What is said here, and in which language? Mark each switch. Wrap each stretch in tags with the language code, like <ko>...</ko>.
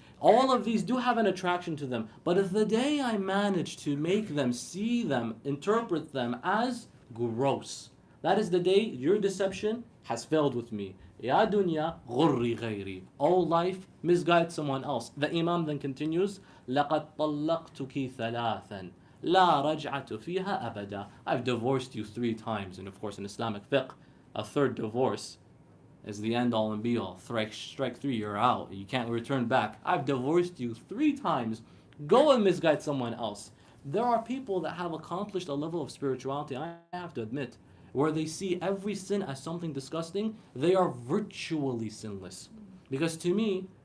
<en>All of these do have an attraction to them. But if the day I manage to make them see them, interpret them as gross, that is the day your deception has failed with me.</en> <ar>Ya dunya ghurri ghayri.</ar> <en>O life, misguide someone else. The Imam then continues,</en> <ar>لَقَدْ طَلَّقْتُكِ ثَلَاثًا لَا رَجْعَةُ فِيهَا أَبَدًا.</ar> <en>I've divorced you 3 times. And of course in Islamic fiqh, a third divorce is the end all and be all. Strike 3, you're out. You can't return back. I've divorced you 3 times. Go and misguide someone else. There are people that have accomplished a level of spirituality, I have to admit, where they see every sin as something disgusting. They are virtually sinless. Because to me,</en>